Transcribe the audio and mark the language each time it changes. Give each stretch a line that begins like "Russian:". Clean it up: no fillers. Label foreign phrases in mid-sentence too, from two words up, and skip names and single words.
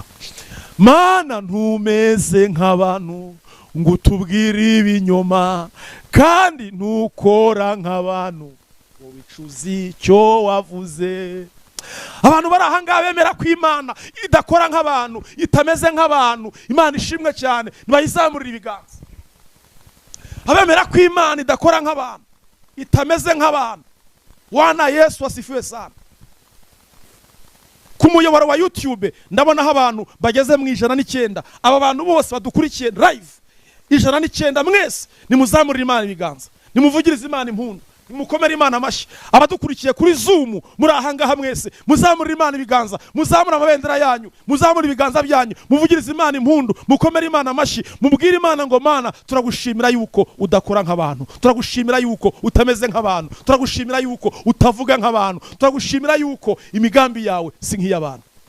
Kinyarwanda: Mana ntumeze nk'abantu ngo utubwire ibinyoma, kandi ntukora nk'abantu ngo wicuze icyo wavuze. Abantu bari ahangaha bemera ko Imana idakora nk'abantu, itameze nk'abantu. Imana ishimwe cyane, nibayizamurira ibiganza. Abemera ko Imana idakora nk'abantu, itameze nk'abantu.
Swahili: Wana Yesu asifiwe sana.
Kinyarwanda: Ku muyoboro wa YouTube ndabonaho abantu bageze mu 109. Aba bantu bose badukurikiye live 109, mwese nimuzamurira Imana ibiganza, nimuvugirize Imana impundu, mukomere Imana amashyi. Abadukurikiye kuri Zoom muri ahangaha mwese muzamurira Imana ibiganza, muzamura amabendera yanyu, muzamura ibiganza byanyu, muvugirize Imana impundu, mukomere Imana amashyi, mubwire Imana ngo Mana turagushimira yuko udakora nk'abantu, turagushimira yuko utameze nk'abantu, turagushimira yuko utavuga nk'abantu, turagushimira yuko imigambi yawe si nk'iy'abantu.